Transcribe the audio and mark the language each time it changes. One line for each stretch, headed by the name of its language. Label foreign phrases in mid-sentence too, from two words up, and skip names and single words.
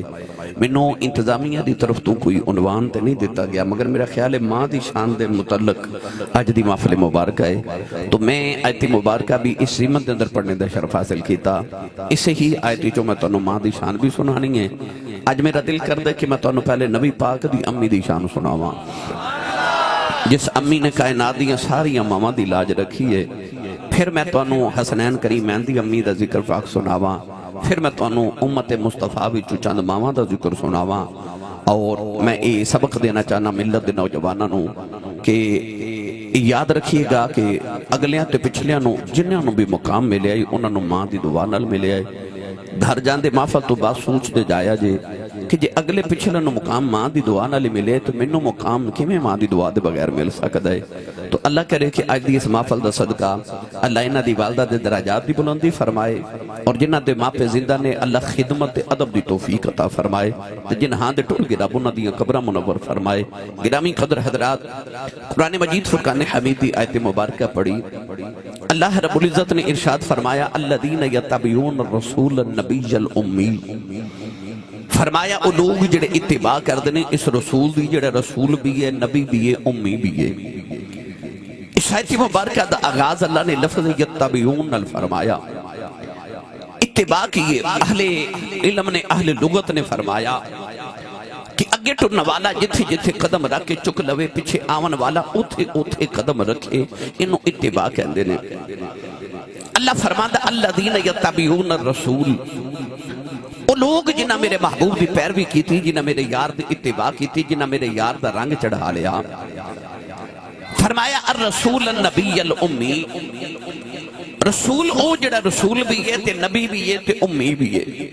Punjabi: منو انتظامیہ دی طرف تو کوئی عنوان تے نہیں دیتا گیا مگر میرا خیال ہے ماں دی شان دے متعلق آج دی محفل مبارکہ ہے تو میں آیت مبارکہ بھی اس سیمت دے اندر پڑھنے دا شرف حاصل کیتا، اسے ہی آیتی جو میں تانوں ماں دی شان بھی سنانی ہے۔ آج میرا دل کر دے کہ میں تانوں پہلے نبی پاک دی امی دی شان سناواں جس امی نے کائنات دیاں ساری ماما دی لاج رکھی ہے، پھر میں تانوں حسنین کریمین دی امی دا ذکر پاک سناواں، پھر میں تانوں امت مصطفیٰ بھی چند ماما دا ذکر سناواں اور میں یہ سبق دینا چاہنا ملت دے نوجوانوں کہ یاد رکھیے گا کہ اگلیاں تے پچھلیاں نو جنہاں نو بھی مقام ملے آئی انہاں نو ماں دی دعا نال ملے آئی، گھر جاندے محفل تو بات سوچ دے جایا جے کہ جے اگلے پچھلے نو مقام ماں دی دعا نال ملے تو منو مقام کیویں ماں دی دعا دے بغیر مل سکدا ہے؟ تو اللہ کرے کہ اج دی اس محفل دا صدقہ اللہ انہاں دی والدہ دے درجات دی بلندی فرمائے اور جنہاں دے ماں پہ زندہ نے اللہ خدمت تے ادب دی توفیق عطا فرمائے تے جنہاں دے ٹول گرا انہاں دی قبراں منور فرمائے۔ گرامی قدر حضرات قرآن مجید فرقان حمید دی آیت مبارکہ پڑھی، اللہ رب العزت نے ارشاد فرمایا
Arabic: الذین یتبعون الرسول النبی الامی،
Punjabi: فرمایا او لوگ جڑے اتباع کر دینے اس رسول دی جڑے رسول بھی ہے نبی بھی ہے امی بھی ہے۔ اس آیت مبارکہ دا آغاز اللہ نے لفظ یتبعون فرمایا اتباع کیے. اہل علم نے اہل لغت نے فرمایا کہ اگے ٹرن والا جتھے جتھے قدم رکھ کے چک لوے پیچھے آون والا اوتھے اوتھے قدم رکھے انہوں اتباع کہندے نے. اللہ فرماندا
Arabic: الذین یتبعون الرسول،
Punjabi: وہ لوگ جنہ میرے محبوب دی پیروی کی تھی، جنہ میرے یار دی اتباع کی تھی، جنہ میرے یار دا رنگ چڑھا لیا. فرمایا
Arabic: الرسول النبی الامی،
Punjabi: رسول او جڑا رسول بھی ہے تے نبی بھی ہے تے امی بھی ہے.